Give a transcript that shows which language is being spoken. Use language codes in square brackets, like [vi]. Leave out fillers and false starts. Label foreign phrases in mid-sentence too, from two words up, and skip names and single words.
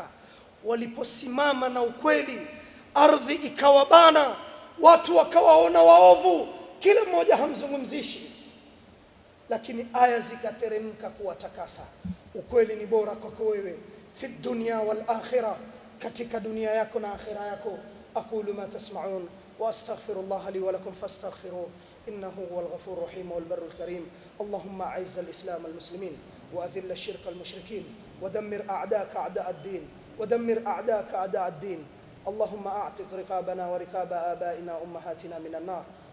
[sw] Waliposimama na ukweli, ardhi ikawabana, watu wakawaona waovu, kila mmoja hamzungumzishi, lakini aya zikateremka kuwatakasa. Ukweli ni bora kwako wewe [ar] في الدنيا والآخرة, [sw] katika dunia yako na akhira yako. [ar] أقول ما تسمعون وأستغفر الله لي ولكم فاستغفروه إنه هو الغفور الرحيم والبر الكريم. اللهم أعز الإسلام والمسلمين وأذل الشرك المشركين ودمر أعداءك أعداء الدين ودمر أعداءك أعداء الدين. اللهم أعتق رقابنا ورقاب آبائنا وأمهاتنا من النار.